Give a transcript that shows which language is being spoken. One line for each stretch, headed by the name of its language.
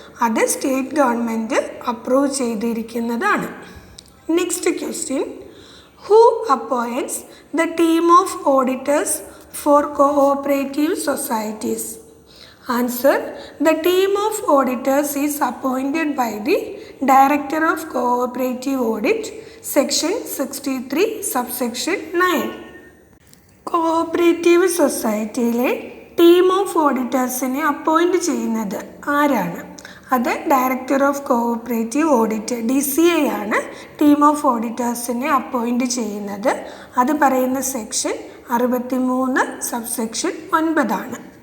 Malayalam: അത് state government approve ചെയ്തിരിക്കുന്നതാണ്.
English: Next question, who appoints the team of auditors for cooperative societies? Answer, the team of auditors is appointed by the Director of Cooperative Audit, Section 63, Subsection 9.
Malayalam: Cooperative സൊസൈറ്റിയിലെ team of ഓഡിറ്റേഴ്സിനെ appoint ചെയ്യുന്നത് ആരാണ്? അത് director of cooperative audit DCA ആണ് team of ഓഡിറ്റേഴ്സിനെ appoint ചെയ്യുന്നത്. അത് പറയുന്ന section 63 subsection 9.